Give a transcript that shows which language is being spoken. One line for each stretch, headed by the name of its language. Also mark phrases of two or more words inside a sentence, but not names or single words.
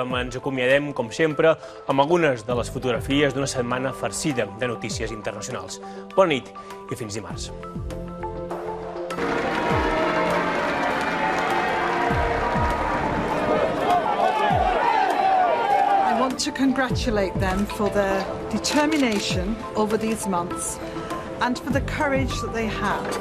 Catalan: Ens acomiadem, com sempre, amb algunes de les fotografies d'una setmana farcida de notícies internacionals. Bona nit i fins dimarts.
English: I want to congratulate them for their determination over these months and for the courage that they have.